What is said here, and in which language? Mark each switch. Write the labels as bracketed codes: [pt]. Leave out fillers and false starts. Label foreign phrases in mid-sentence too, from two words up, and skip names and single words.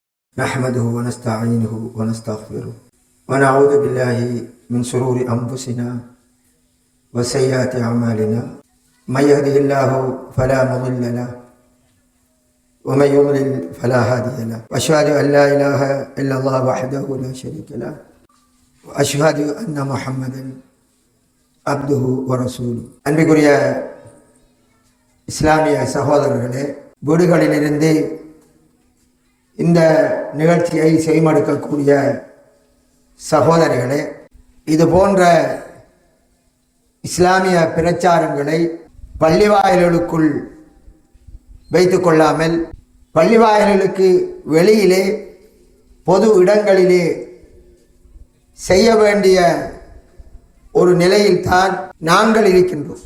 [ar] نحمده ونستعينه ونستغفره ونعوذ بالله من شرور أنفسنا وسيئات أعمالنا من يهده الله فلا مضل له ومن يضلل فلا هادي له وأشهد أن لا إله إلا الله وحده لا شريك له وأشهد أن محمدا عبده ورسوله. [ta] அன்பிற்குரிய இஸ்லாமிய சகோதரர்களே, வீடுகளிலிருந்து இந்த நிகழ்ச்சியை செய்மடுக்கக்கூடிய சகோதரிகளே, இது போன்ற இஸ்லாமிய பிரச்சாரங்களை பள்ளிவாயல்களுக்குள் வைத்துக் கொள்ளாமல் பள்ளிவாயல்களுக்கு வெளியிலே பொது இடங்களிலே செய்ய வேண்டிய ஒரு நிலையில்தான் நாங்கள் இருக்கின்றோம்.